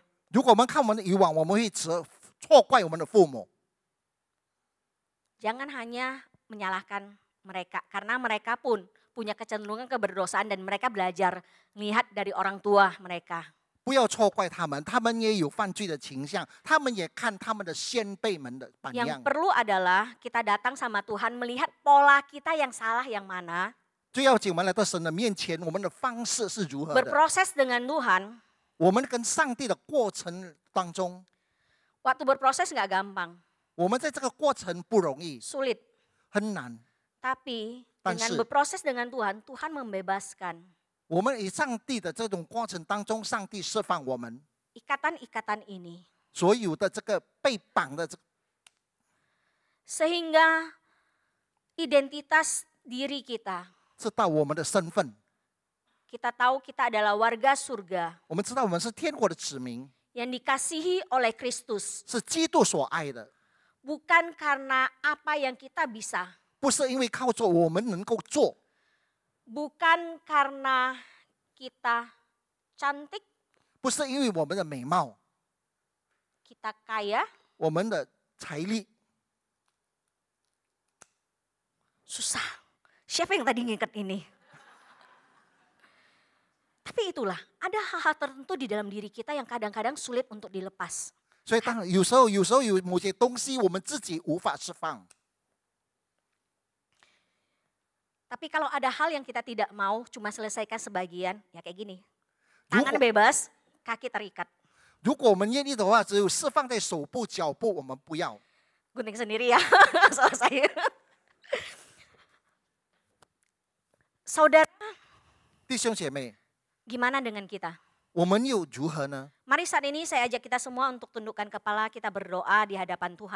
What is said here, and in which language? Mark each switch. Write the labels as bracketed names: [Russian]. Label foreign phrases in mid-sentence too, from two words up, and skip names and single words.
[Chinese] 如果我们看我们的以往，我们会错怪我们的父母。 [Indonesian] Jangan hanya menyalahkan mereka, karena mereka pun punya kecenderungan keberdosaan dan mereka belajar melihat dari orang tua mereka. [Chinese] 不要错怪他们，他们也有犯罪的倾向，他们也看他们的先辈们的榜 [Indonesian] Yang [Chinese] 样。 [Indonesian] perlu adalah kita datang sama Tuhan melihat pola kita yang salah yang mana, [Chinese] 最要紧，我们来到神的面前，我们的方式是如何的？ [Indonesian] berproses dengan Tuhan. [Chinese] 我们跟上帝的过程当中， [Indonesian] Waktu berproses nggak gampang, [Chinese] 我们在这个过程不容易， [Indonesian] sulit. [Chinese] 很难。 [Indonesian] Tapi [Chinese] 但 [Indonesian] dengan [Chinese] 是 [Indonesian] berproses dengan Tuhan, Tuhan membebaskan. [Chinese] 我们以上帝的这种过程当中，上帝释放我们 [Indonesian] Ikatan-ikatan ini. [Chinese] 所有的这个被绑的 [Indonesian] Sehingga identitas diri kita, [Chinese] 知道我们的身份， [Indonesian] kita tahu kita adalah warga surga [Chinese] 我们知道我们是天国的子民， [Indonesian] yang dikasihi oleh Kristus. [Chinese] 是基督所爱的， [Indonesian] Bukan karena apa yang kita bisa. [Chinese] 不是因为靠着我们能够做， [Indonesian] Bukan karena kita cantik, [Chinese] 不是因为我们的美貌、 [Indonesian] kita kaya, [Chinese] 我们的财力。 [Indonesian] susah. Siapa yang tadi ngikat ini? Tapi itulah, ada hal-hal tertentu di dalam diri kita yang kadang-kadang sulit untuk dilepas. [Chinese] 所以当有时候有某些东西我们自己无法释放。 [Indonesian] Tapi kalau ada hal yang kita tidak mau, cuma selesaikan sebagian, ya kayak gini. [Chinese] 如 [Indonesian] Tangan [Chinese] 果 [Indonesian] bebas, kaki terikat. [Chinese] 如果我们愿意的话，只有释放在手部、脚部，我们不要。 [Indonesian] Gunting sendiri ya, selesai. Saudara, [Chinese] 弟兄姐妹， [Indonesian] gimana dengan kita? [Chinese] 我们又如何呢？ [Indonesian] Mari saat ini saya ajak kita semua untuk tundukkan kepala, kita berdoa di hadapan Tuhan.